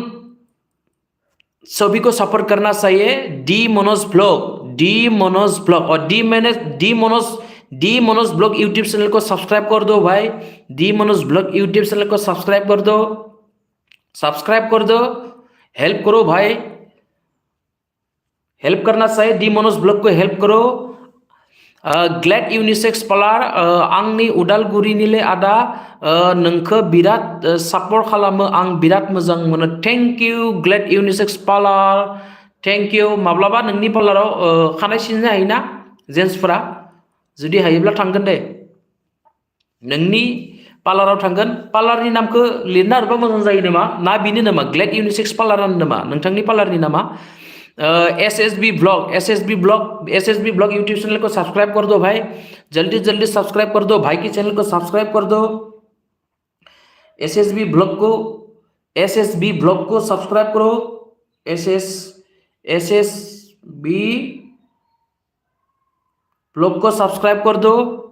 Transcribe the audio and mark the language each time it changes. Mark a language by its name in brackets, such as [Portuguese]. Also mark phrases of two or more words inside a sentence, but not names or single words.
[Hindi] सभी को सपोर्ट करना चाहिए डी मनोज ब्लॉग और डी मनोज डी मनोज ब्लॉग [English] YouTube channel [Hindi] को सब्सक्राइब कर दो भाई, डी मनोज ब्लॉग [English] YouTube channel [Hindi] को सब्सक्राइब कर दो, सब्सक्राइब कर दो, हेल्प करो भाई, हेल्प करना चाहिए, डी मनोज ब्लॉग को हेल्प करो। [Bodo] ग्लेड यूनिसेक्स पार्लार आंनि उदालगुरि निले आदा नोंखो बिराद सापर्ट खालामो, आं बिराद मोजां मोनो। [English] thank you ग्लेड यूनिसेक्स पार्लार, thank you. [Bodo] माब्लाबा नोंनि पार्लाराव खानाय सिननो हायोना जेन्सफोरा? जुदि हायोब्ला थांगोन दे, नोंनि पार्लाराव थांगोन। पार्लारनि नामखौ लिरना हरबा मोजां जायो नामा? ना बिनो नामा ग्लेड यूनिसेक्स पार्लारानो नामा नोंथांनि पार्लारनि नामा? [Hindi] SSB ब्लॉग [English] YouTube channel [Hindi] को सब्सक्राइब कर दो भाई, जल्दी जल्दी सब्सक्राइब कर दो, भाई की चैनल को सब्सक्राइब कर दो। SSB ब्लॉग को सब्सक्राइब करो, SSB ब्लॉग को सब्सक्राइब कर दो।